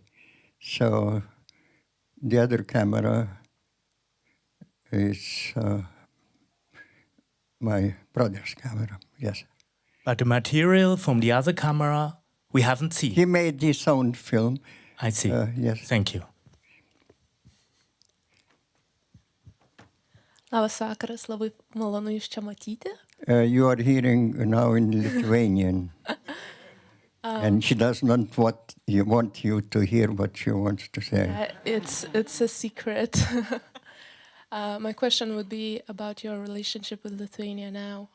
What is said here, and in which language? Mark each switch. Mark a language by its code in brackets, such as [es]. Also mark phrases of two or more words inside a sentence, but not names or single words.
[en] So the other camera is my brother's camera, yes. But the material from the other camera, we haven't seen. He made his own film. I see. Yes. Thank you. [lt] Labas vakaras, labai malonu jūs čia matyti. [en] You are hearing now in Lithuanian, and she does not want you to hear what she wants to say. It's a secret. My question would be about your relationship with Lithuania now.